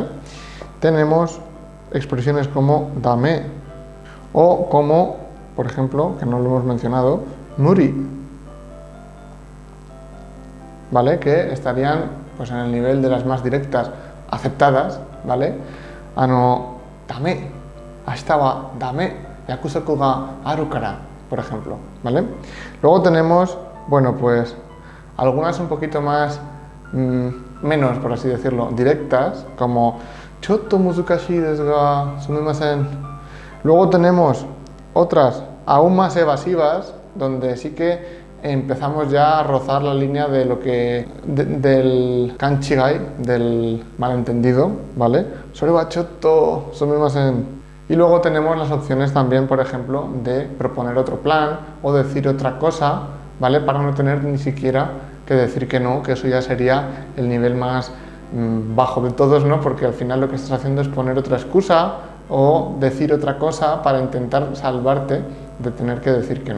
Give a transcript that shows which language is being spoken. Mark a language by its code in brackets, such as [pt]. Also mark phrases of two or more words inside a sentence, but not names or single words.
[es] Tenemos expresiones como dame o como, por ejemplo, que no lo hemos mencionado, muri, ¿vale? Que estarían pues en el nivel de las más directas aceptadas, ¿vale? Dame, [ja] 明日はダメ、約束があるから, [es] por ejemplo, ¿vale? Luego tenemos, bueno, pues algunas un poquito más, menos, por así decirlo, directas, como [ja] ちょっと難しいですがすみません. [es] Luego tenemos otras aún más evasivas, donde sí que empezamos ya a rozar la línea de lo que del kanchigai, del malentendido, ¿vale? [ja] それはちょっとすみません. [es] Y luego tenemos las opciones también, por ejemplo, de proponer otro plan o decir otra cosa, ¿vale? Para no tener ni siquiera que decir que no, que eso ya sería el nivel más bajo de todos, ¿no? Porque al final lo que estás haciendo es poner otra excusa o decir otra cosa para intentar salvarte de tener que decir que no.